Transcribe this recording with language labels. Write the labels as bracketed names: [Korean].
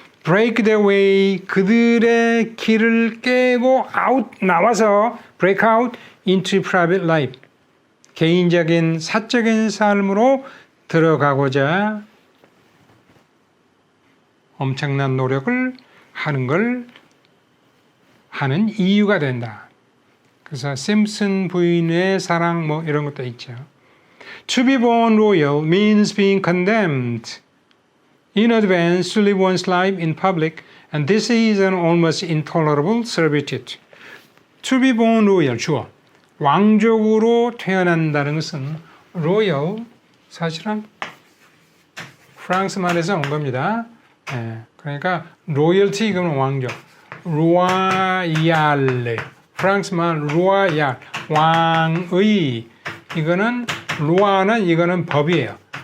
[English] break their way [Korean] 그들의 길을 깨고 out 나와서 [English] break out into private life [Korean] 개인적인 사적인 삶으로 들어가고자 엄청난 노력을 하는 이유가 된다. 그래서 심슨 부인의 사랑 뭐 이런 것도 있죠. [English] To be born royal means being condemned in advance to live one's life in public, and this is an almost intolerable servitude. To be born royal, 주어. [Korean] 왕족으로 태어난다는 것은 royal, 사실은 프랑스 말에서 온 겁니다. 그러니까 로열티 이거는 왕족, 로얄, 프랑스 말 로얄, 왕의 이거는 로아는 이거는 법이에요.